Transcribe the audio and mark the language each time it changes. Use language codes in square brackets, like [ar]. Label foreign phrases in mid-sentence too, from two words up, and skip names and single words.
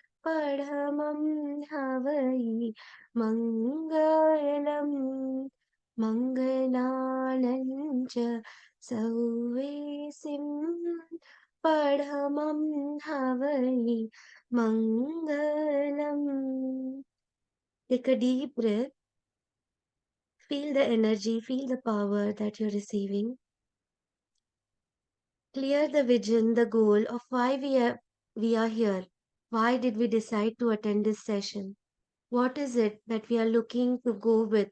[pra] Padhamam Havai Mangalam Mangalanam cha sauvesim padhamam havai mangalam. [en] Take a deep breath. Feel the energy, feel the power that you're receiving. Clear the vision, the goal of why we are here. Why did we decide to attend this session? What is it that we are looking to go with?